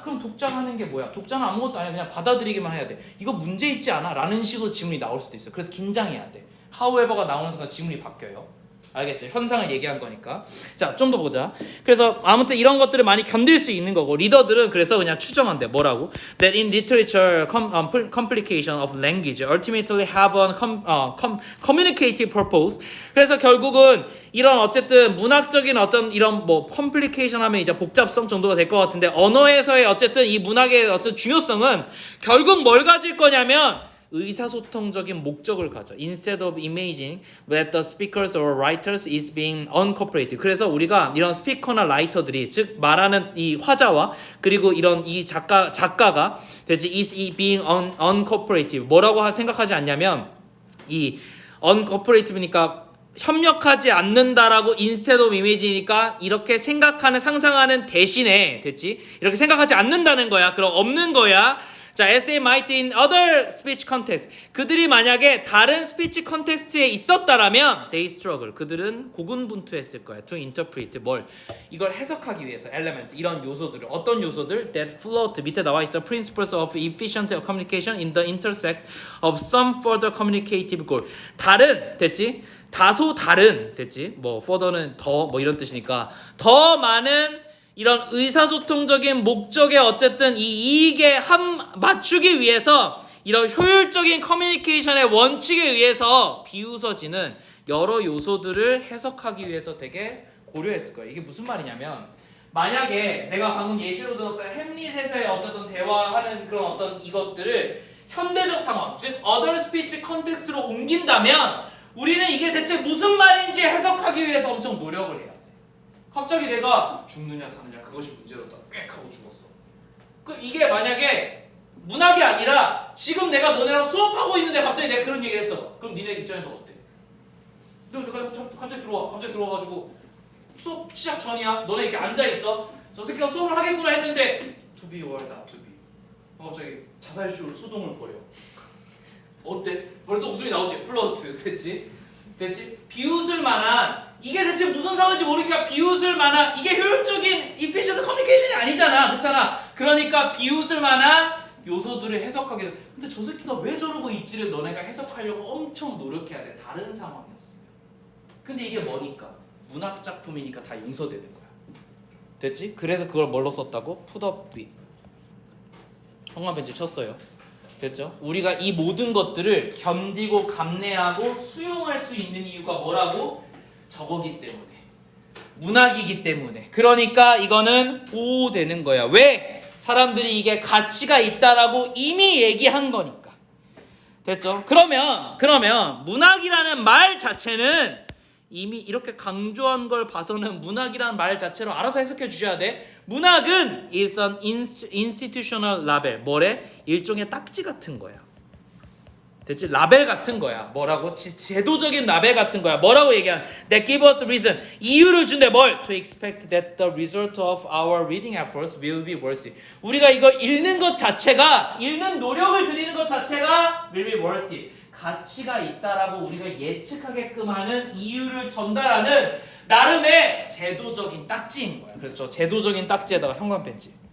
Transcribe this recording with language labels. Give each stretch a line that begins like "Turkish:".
Korean: 그럼 독자가 하는 게 뭐야? 독자는 아무것도 아니야. 그냥 받아들이기만 해야 돼. 이거 문제 있지 않아? 라는 식으로 질문이 나올 수도 있어. 그래서 긴장해야 돼. however가 나오는 순간 질문이 바뀌어요. 알겠죠? 현상을 얘기한 거니까. 자, 좀 더 보자. 그래서 아무튼 이런 것들을 많이 견딜 수 있는 거고 리더들은 그래서 그냥 추정한대. 뭐라고?
English: That in literature complication of language ultimately have a communicative purpose.
Korean: 그래서 결국은 이런 어쨌든 문학적인 어떤 이런 뭐 complication 하면 이제 복잡성 정도가 될 것 같은데 언어에서의 어쨌든 이 문학의 어떤 중요성은 결국 뭘 가질 거냐면 의사소통적인 목적을 가져.
English: Instead of imagining that the speakers or writers is being uncooperative.
Korean: 그래서 우리가 이런 스피커나 라이터들이 즉 말하는 이 화자와 그리고 이런 이 작가가 대체
English: is being uncooperative.
Korean: 뭐라고 생각하지 않냐면 이 uncooperative니까 협력하지 않는다라고
English: instead of imagi
Korean: 니까 이렇게 생각하는 상상하는 대신에 됐지? 이렇게 생각하지 않는다는 거야. 그럼 없는 거야.
English: 자, as they might in other speech context.
Korean: 그들이 만약에 다른 스피치 컨텍스트에 있었다라면
English: they struggle.
Korean: 그들은 고군분투했을 거야.
English: to interpret 뭘?
Korean: 이걸 해석하기 위해서 element 이런 요소들을 어떤 요소들?
English: that float
Korean: 밑에 나와 있어.
English: principles of efficient communication in the intersect of some further communicative goal.
Korean: 다른 됐지? 다소 다른 됐지? 뭐 further는 더 뭐 이런 뜻이니까 더 많은 이런 의사소통적인 목적에 어쨌든 이 이익에 맞추기 위해서 이런 효율적인 커뮤니케이션의 원칙에 의해서 비웃어지는 여러 요소들을 해석하기 위해서 되게 고려했을 거예요. 이게 무슨 말이냐면 만약에 내가 방금 예시로 들었던 햄릿에서의 어쨌든 대화하는 그런 어떤 이것들을 현대적 상황, 즉
English: other speech context
Korean: 로 옮긴다면 우리는 이게 대체 무슨 말인지 해석하기 위해서 엄청 노력을 해요. 갑자기 내가 죽느냐 사느냐 그것이 문제로다 꽥 하고 죽었어. 그 이게 만약에 문학이 아니라 지금 내가 너네랑 수업하고 있는데 갑자기 내가 그런 얘기를 했어. 그럼 니네 입장에서 어때? 너 갑자기 들어와가지고 수업 시작 전이야. 너네 이렇게 앉아 있어. 저 새끼가 수업을 하겠구나 했는데
English: to be or not to be.
Korean: 갑자기 자살쇼를 소동을 벌여. 어때? 벌써 웃음이 나오지. 플러트 됐지? 비웃을 만한 이게 대체 무슨 상황인지 모르니까 비웃을 만한 이게 효율적인
English: efficient communication
Korean: 이 아니잖아. 그렇잖아. 그러니까 비웃을 만한 요소들을 해석하게 돼. 근데 저 새끼가 왜 저러고 있지를 너네가 해석하려고 엄청 노력해야 돼. 다른 상황이었어요. 근데 이게 뭐니까? 문학 작품이니까 다 용서되는 거야. 됐지? 그래서 그걸 뭘로 썼다고?
English: put up with.
Korean: 형광 펜치 쳤어요. 됐죠? 우리가 이 모든 것들을 견디고 감내하고 수용할 수 있는 이유가 뭐라고? 저거기 때문에. 문학이기 때문에. 그러니까 이거는 보호되는 거야. 왜? 사람들이 이게 가치가 있다라고 이미 얘기한 거니까. 됐죠? 그러면 문학이라는 말 자체는 이미 이렇게 강조한 걸 봐서는 문학이라는 말 자체로 알아서 해석해 주셔야 돼. 문학은
English: is an institutional label.
Korean: 뭐래? 일종의 딱지 같은 거야. 됐지? 라벨 같은 거야. 뭐라고? 제도적인 라벨 같은 거야. 뭐라고 얘기하는?
English: That give us reason.
Korean: 이유를 준대. 뭘?
English: To expect that the result of our reading efforts will be worthy.
Korean: 우리가 이걸 읽는 것 자체가, 읽는 노력을 들이는 것 자체가
English: will be worthy.
Korean: 가치가 있다라고 우리가 예측하게끔 하는 이유를 전달하는 나름의 제도적인 딱지인 거야. 그래서 저 제도적인 딱지에다가 형광펜치.